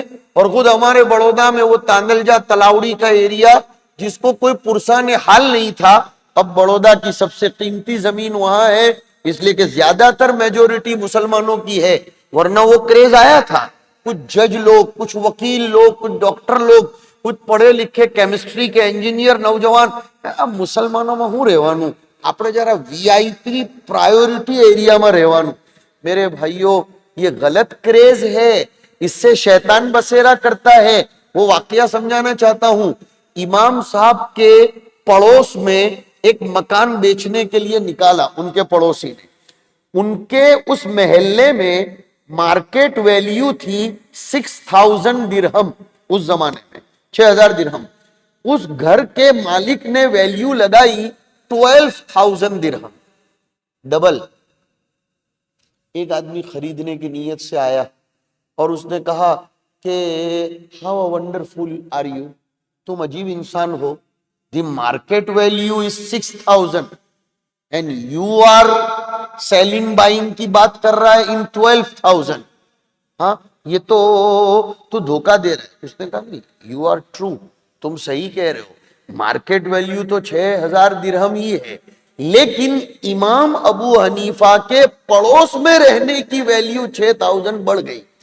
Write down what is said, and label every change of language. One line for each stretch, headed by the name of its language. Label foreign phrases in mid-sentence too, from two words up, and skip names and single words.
Urdu: اور خود ہمارے بڑودا میں وہ تاندلجا تلاوڑی کا ایریا جس کو کوئی پرسان حال نہیں تھا، اب بڑودا کی سب سے قیمتی زمین وہاں ہے، اس لیے کہ زیادہ تر میجورٹی مسلمانوں کی ہے. ورنہ وہ کریز آیا تھا. کچھ جج لوگ, کچھ وکیل لوگ, کچھ ڈاکٹر لوگ, کچھ پڑھے لکھے کیمسٹری کے انجینئر نوجوان, اب مسلمانوں میں ہوں رہوانوں,
Gujarati: આપણે જરા
English: VIP priority
Gujarati: એરિયામાં રહેવાનું.
Urdu: میرے بھائیوں, یہ غلط کریز ہے, اس سے شیطان بسیرا کرتا ہے. وہ واقعہ سمجھانا چاہتا ہوں. امام صاحب کے پڑوس میں ایک مکان بیچنے کے لیے نکالا ان کے پڑوسی نے. ان کے اس محلے میں
English: market value
Urdu: تھی 6000 درہم, اس زمانے میں 6000 درہم. اس گھر کے مالک نے ویلیو لگائی 12,000 درہم, ڈبل. ایک آدمی خریدنے کی نیت سے آیا اور اس نے کہا کہ
English: how wonderful are you,
Urdu: تم عجیب انسان ہو.
English: The market value is 6000 and you are selling buying
Urdu: کی بات کر رہا ہے
English: ان 12,000.
Urdu: ہاں, یہ تو دھوکہ دے رہا ہے. اس نے کہا نہیں,
English: you are true,
Urdu: تم صحیح کہہ رہے ہو,
English: market value
Urdu: تو 6000 درہم ہی ہے, لیکن امام ابو حنیفہ کے پڑوس میں رہنے کی ویلیو 6000 بڑھ گئی.